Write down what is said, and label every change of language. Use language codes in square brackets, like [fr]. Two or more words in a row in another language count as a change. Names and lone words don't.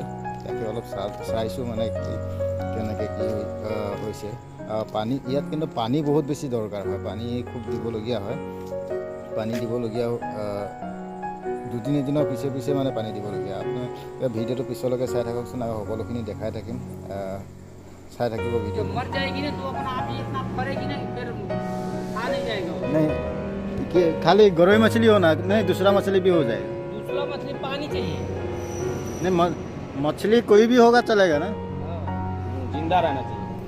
[as] তাকে অলপ চাইছোঁ মানে কেনেকৈ কি হৈছে। পানী ইয়াত কিন্তু পানী বহুত বেছি দৰকাৰ হয়, পানী খুব দিবলগীয়া হয়। পানী দিবলগীয়া দুদিন এদিনৰ পিছে মানে পানী দিবলগীয়া। আপুনি ভিডিঅ'টো পিছলৈকে চাই থাককচোন, আৰু সকলোখিনি দেখাই থাকিম, চাই থাকিব ভিডিঅ'। [hi] नहीं खाली गरई मछली हो ना, नहीं दूसरा मछली भी हो जाए। दूसरा मछली पानी चाहिए नहीं मछली कोई भी होगा चलेगा ना, जिंदा रहना चाहिए।